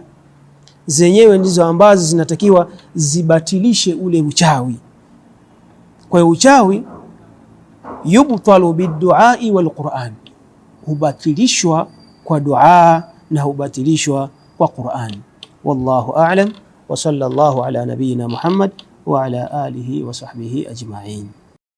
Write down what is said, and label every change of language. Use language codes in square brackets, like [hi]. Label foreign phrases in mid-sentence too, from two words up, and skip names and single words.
[sw] Zenyewe ndizo ambazo zinatakiwa zibatilishe ule uchawi. Kwa hiyo uchawi [ar] يبطل بالدعاء والقرآن, [sw] hubatilishwa kwa dua na hubatilishwa kwa Qur'an. [ar] والله أعلم وصلى الله على نبينا محمد وعلى آله وصحبه أجمعين.